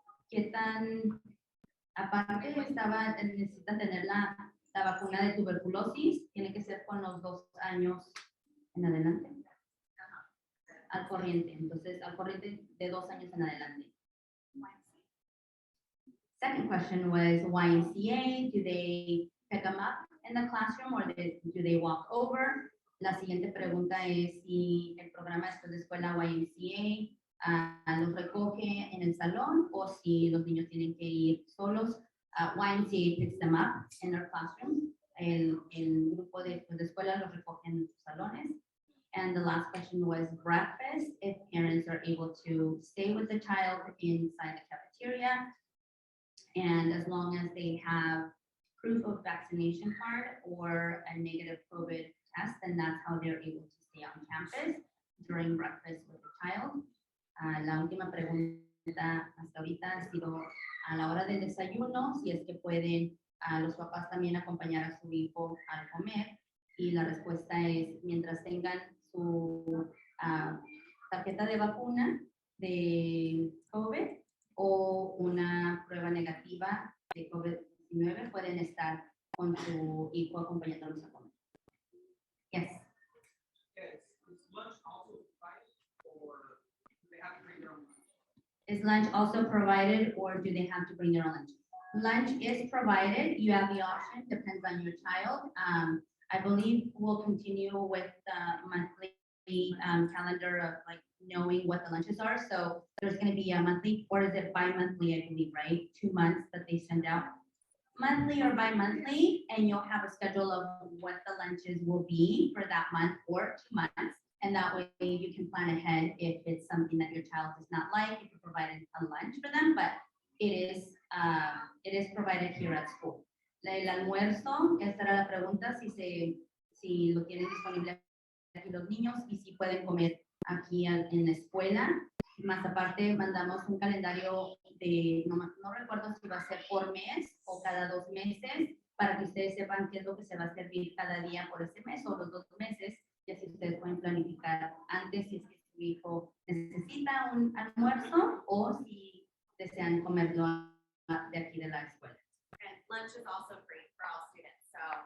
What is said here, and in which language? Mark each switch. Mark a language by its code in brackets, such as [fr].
[es] ¿Qué tan aparte necesita tener la vacuna de tuberculosis? Tiene que ser con los 2 años en adelante. Al corriente, entonces al corriente de 2 años en adelante. [en] Second question was YMCA, do they pick them up in the classroom or do they walk over? [es] La siguiente pregunta es si el programa después de escuela YMCA los recoge en el salón o si los niños tienen que ir solos. [en] YMCA picks them up in their classrooms. [es] El grupo de escuela los recoge en sus salones. [en] And the last question was breakfast, if parents are able to stay with the child inside the cafeteria. And as long as they have proof of vaccination card or a negative COVID test, then that's how they're able to stay on campus during breakfast with the child. [es] La última pregunta hasta ahorita ha sido a la hora del desayuno, si es que pueden los papás también acompañar a su hijo al comer. Y la respuesta es mientras tengan su tarjeta de vacuna de COVID o una prueba negativa de COVID-19, pueden estar con su hijo acompañándolos a comer. [en] Yes. Yes. Is lunch also provided, or do they have to bring their own lunch? Is lunch also provided or do they have to bring their own lunch? Lunch is provided. You have the option, depends on your child. I believe we'll continue with the monthly calendar of like knowing what the lunches are. So there's gonna be a monthly, or is it bi-monthly, I believe, right? 2 months that they send out. Monthly or bi-monthly, and you'll have a schedule of what the lunches will be for that month or 2 months. And that way you can plan ahead if it's something that your child does not like, you can provide a lunch for them, but it is provided here at school. [es] El almuerzo, esta era la pregunta, si lo tienen disponible aquí los niños y si pueden comer aquí en la escuela. Más aparte, mandamos un calendario de, no recuerdo si va a ser por mes o cada 2 meses, para que ustedes sepan qué es lo que se va a servir cada día por ese mes o los 2 meses, y así ustedes pueden planificar antes si es que su hijo necesita un almuerzo o si desean comerlo de aquí de la escuela. [en] And lunch is also free for all students, so.